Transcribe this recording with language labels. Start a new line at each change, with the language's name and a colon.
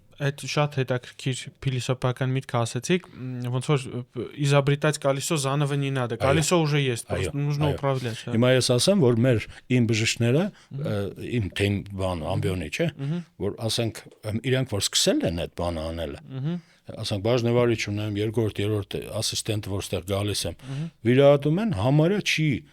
Armenian: Այդ շատ հետաքրքիր փիլիսոփական միտք ասեցիք, ոնց որ
Russian: изобретать колесо заново не надо. Колесо уже есть, просто нужно управлять.
Armenian: Հիմա ես ասեմ, որ իմ բժիշկները, իմ թեմ բան ամբիոնի, չէ, որ ասենք իրանք որ սկսել են այդ բանը անելը։ Ասենք բաժնեվարիչ ունեմ, երկրորդ, երրորդ ասիստենտ, որ ստեղ գալիս եմ, վիրահատում են, համարյա չի